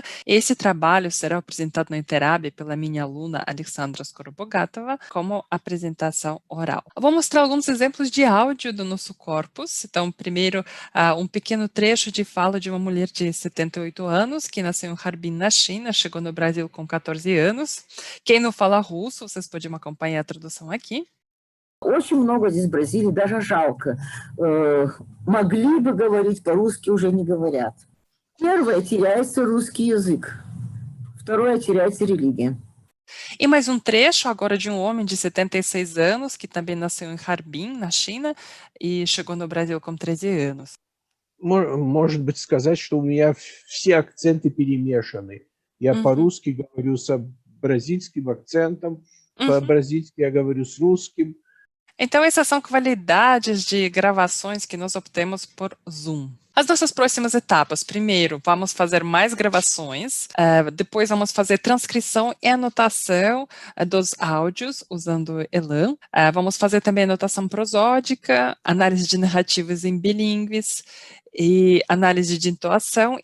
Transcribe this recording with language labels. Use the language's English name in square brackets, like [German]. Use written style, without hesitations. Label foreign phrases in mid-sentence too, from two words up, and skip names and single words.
[Portuguese] Esse trabalho será apresentado na Interab pela minha aluna Alexandra Skorobogatova como apresentação oral. Eu vou mostrar alguns exemplos de áudio do nosso corpus. Então, primeiro, um pequeno trecho de fala de uma mulher de 78 anos que nasceu em Harbin, na China, chegou no Brasil com 14 anos. Quem não fala russo, vocês podem acompanhar a tradução aqui. [Russian] Очень много здесь в Бразилии, даже жалко. Могли бы говорить по-русски, уже не говорят. Первое, теряется русский язык. Второе, теряется религия. [Portuguese] E mais um trecho agora de um homem de 76 anos, que também nasceu em Harbin, na China, e chegou no Brasil com 13 anos. [Russian] Может быть, сказать, что у меня все акценты перемешаны. Я по-русски говорю с бразильским акцентом, по-бразильски я говорю с русским. [Portuguese] Então, essas são qualidades de gravações que nós obtemos por Zoom. As nossas próximas etapas. Primeiro, vamos fazer mais gravações. Depois, vamos fazer transcrição e anotação dos áudios usando Elan. Vamos fazer também anotação prosódica, análise de narrativas em bilíngues e análise de entoação.